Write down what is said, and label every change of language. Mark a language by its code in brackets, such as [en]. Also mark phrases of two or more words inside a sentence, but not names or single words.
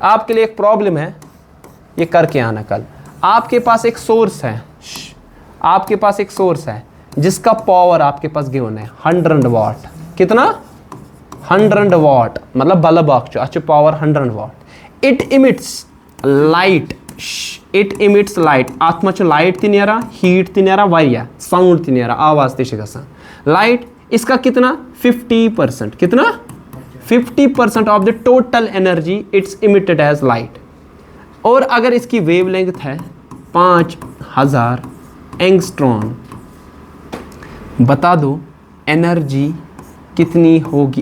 [hi] आपके लिए एक प्रॉब्लम है, ये करके आना कल। आपके पास एक सोर्स है, आपके पास एक सोर्स है जिसका पावर आपके पास गिवन है 100 वाट। कितना? 100 वाट, मतलब बल्ब अच्छे पावर 100 वाट। [en] It emits light, it emits light. [ks] अत मच लाइट ती नेरा, हीट ती नेरा, वारिया साउंड ती नेरा, आवाज ती गसान। [hi] लाइट इसका कितना? 50%। कितना? [en] 50% of the total energy it's emitted as light. [hi] और अगर इसकी वेवलेंथ है 5000 एंगस्ट्रॉन, बता दो एनर्जी कितनी होगी?